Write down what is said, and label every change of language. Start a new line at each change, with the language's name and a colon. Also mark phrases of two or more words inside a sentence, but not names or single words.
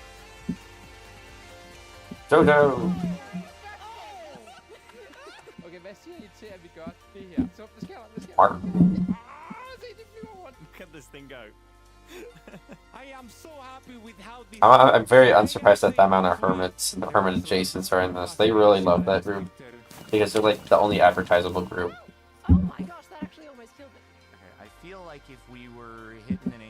Danish: Jojo. Okay, hvad siger I til, at vi gør det her? Så, hvad sker der? Hvad sker Mark. der? Se, det flyver rundt.
English: Look at this thing go. I am so happy with how this I'm very unsurprised at the amount of hermits and hermit adjacents are in this. They really love that group because they're like the only advertisable group. Oh my gosh, that actually almost killed it. Okay, I feel like if we were hitting an aim